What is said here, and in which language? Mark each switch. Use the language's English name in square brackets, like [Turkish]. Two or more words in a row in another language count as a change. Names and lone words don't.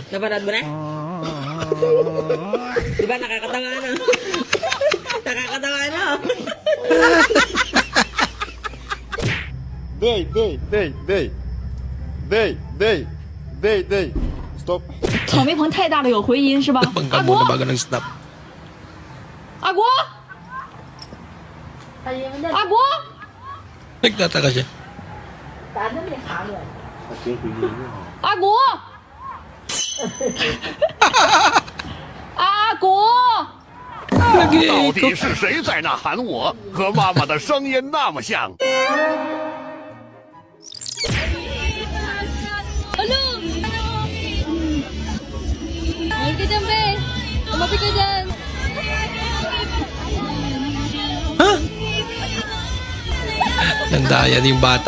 [Filipino] Napanood mo na? Di ba nakakatawa ano? Nakakatawa ano? [English] Day. Stop. [Chinese] 草莓棚太大了，有回音是吧？ [Filipino] Bangga mo na bago nag-snap. [Chinese] 阿国，阿国， [Filipino] Nagtataka siya. [Chinese] 阿国，阿国。到底是谁在那喊我？和妈妈的声音那么像。 [Filipino] Main ka dyan, be. Tumabi ka dyan. Nandaya din yung bata.